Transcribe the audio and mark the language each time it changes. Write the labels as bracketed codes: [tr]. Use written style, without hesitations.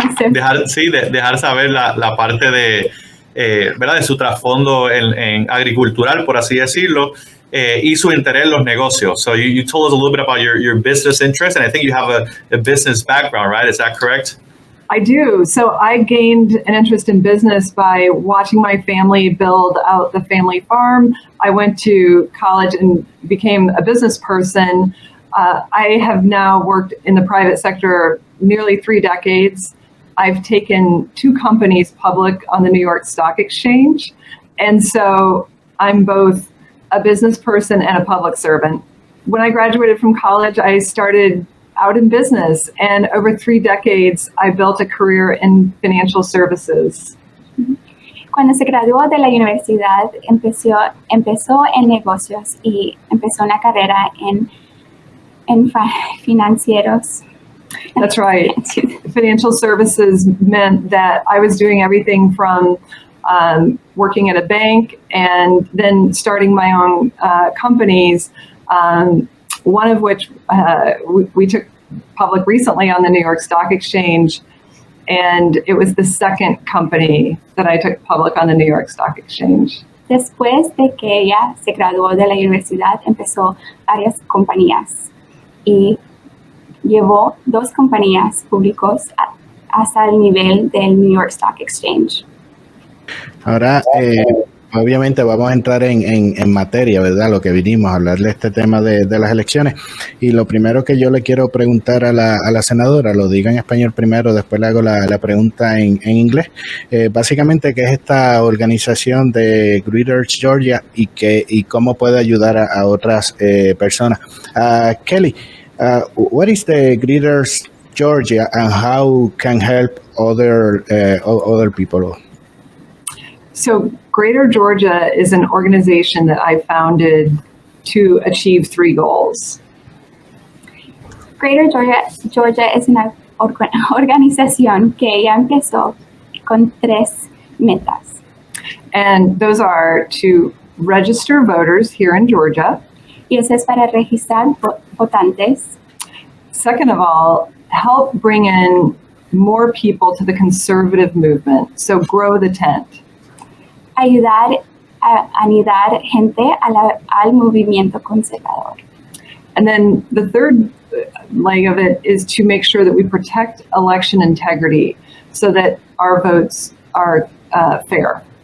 [es] dejar saber la parte de ¿verdad? De su trasfondo en agricultural, por así decirlo, y su interés en los negocios. [en] So you told us a little bit about your business interest, and I think you have a business background, right? Is that correct? I do. So I gained an interest in business by watching my family build out the family farm. I went to college and became a business person. I have now worked in the private sector nearly 3 decades. I've taken 2 companies public on the New York Stock Exchange. And so I'm both a business person and a public servant. When I graduated from college, I started out in business, and over 3 decades, I built a career in financial services. [es] Cuando se graduó de la universidad, empezó en negocios y empezó una carrera en financieros. [en] That's right. Financial services meant that I was doing everything from working at a bank and then starting my own companies, one of which we took public recently on the New York Stock Exchange, and it was the second company that I took public on the New York Stock Exchange. [es] Después de que ella se graduó de la universidad, empezó varias compañías y llevó 2 compañías públicos hasta el nivel del New York Stock Exchange. Ahora, obviamente vamos a entrar en materia, ¿verdad? Lo que vinimos a hablar de este tema de las elecciones. Y lo primero que yo le quiero preguntar a la senadora, lo digo en español primero, después le hago la pregunta en inglés. Básicamente, ¿qué es esta organización de Greeters Georgia y cómo puede ayudar a otras personas? [en] Kelly, what is the Greeters Georgia and how can help other people? So Greater Georgia is an organization that I founded to achieve 3 goals. [es] Greater Georgia es una organización que ella empezó con 3 metas. [en] And those are to register voters here in Georgia. [es] Y eso es para registrar votantes. [en] Second of all, help bring in more people to the conservative movement. So grow the tent. [es] Ayudar a anidar gente al movimiento conservador. [en] And then the third leg of it is to make sure that we protect election integrity so that our votes are fair.